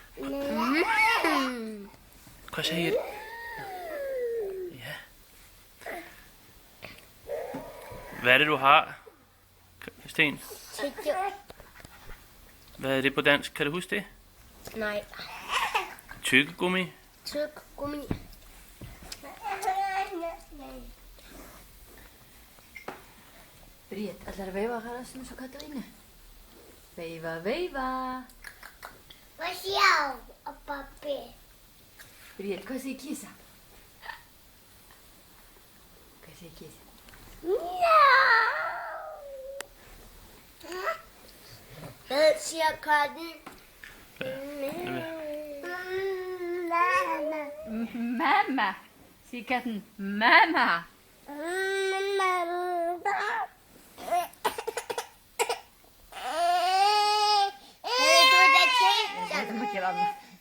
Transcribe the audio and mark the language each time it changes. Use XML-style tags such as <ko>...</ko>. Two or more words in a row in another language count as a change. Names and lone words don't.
<da>Hvad siger det? Ja. Hvad er det, du har, Sten? Hvad er det på dansk? Kan du huske det? Nej. Tykkegummi. Tyggegummi.</da> <is>Bríet, ætlar að veifa Rasmus og Katrínu? Veifa, veifa.</is> <da>Hvad siger du, pappi?</da> <is>Bríet, hvað segir kísa? Hvað segir kísa?</is> <da>Ja. Hvad siger katten? Mamma, siger katten. Mamma. Det må ikke være med.</da>